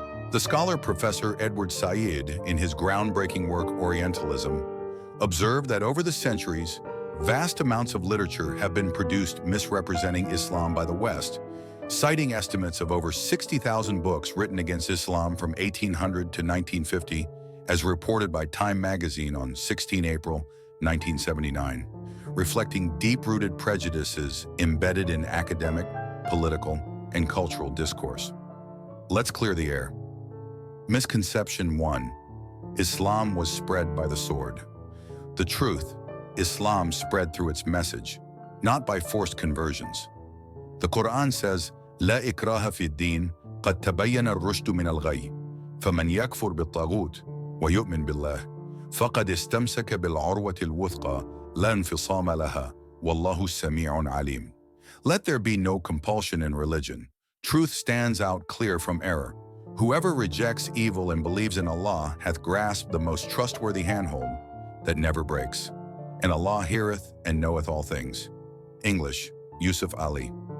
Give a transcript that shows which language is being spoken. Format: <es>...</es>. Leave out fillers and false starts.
<en>The scholar Professor Edward Said, in his groundbreaking work Orientalism, observed that over the centuries, vast amounts of literature have been produced misrepresenting Islam by the West, citing estimates of over 60,000 books written against Islam from 1800 to 1950, as reported by Time magazine on 16 April 1979, reflecting deep-rooted prejudices embedded in academic, political, and cultural discourse. Let's clear the air. Misconception 1. Islam was spread by the sword. The truth, Islam spread through its message, not by forced conversions. The Quran says,</en> <ar>لا إكراه في الدين قد تبين الرشد من الغي فمن يكفر بالطاغوت ويؤمن بالله فقد استمسك بالعروة الوثقى لا انفصام لها والله سميع عليم.</ar> <en>Let there be no compulsion in religion. Truth stands out clear from error. Whoever rejects evil and believes in Allah hath grasped the most trustworthy handhold that never breaks. And Allah heareth and knoweth all things. English, Yusuf Ali.</en>